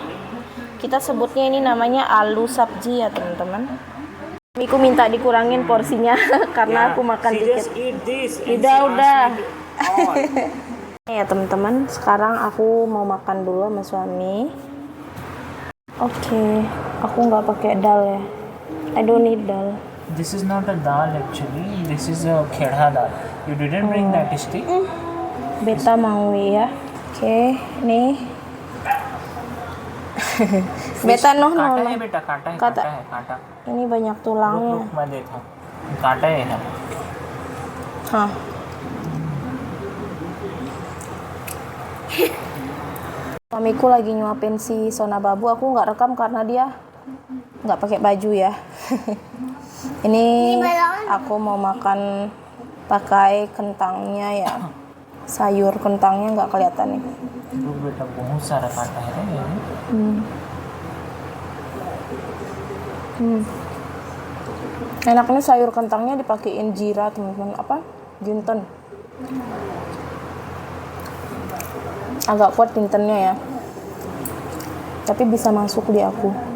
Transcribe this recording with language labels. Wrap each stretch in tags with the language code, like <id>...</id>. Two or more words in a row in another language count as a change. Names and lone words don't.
<id>Kita sebutnya ini namanya</id> <hi>आलू सब्ज़ी</hi> <id>ya teman-teman. Aku minta dikurangin porsinya karena aku makan dikit. Udah. Ya teman-teman, sekarang aku mau makan dulu sama suami. Oke, aku nggak pakai dal ya.</id> <en>I don't need dal. This is not a dal actually. This is a kherha dal. You didn't bring that stick?</en> <id>Beta mau ya. Oke, nih.</id> <en>Beta no.</en> <hi>काटा है बेटा, काटा है.</hi> <id>Ini banyak tulangnya.</id> <hi>रुक मैं देखा. काटा है. Hah.</hi> <id>Suamiku lagi nyuapin si Sona Babu. Aku nggak rekam karena dia nggak pakai baju ya. Ini aku mau makan pakai kentangnya ya. Sayur kentangnya nggak kelihatan nih.</id> <hi>रुक बेटा, बहुत सारा काटा है ये.</hi> <id>Enaknya sayur kentangnya dipakein jira teman-teman, apa jinten. Agak kuat jintennya ya, tapi bisa masuk di aku.</id>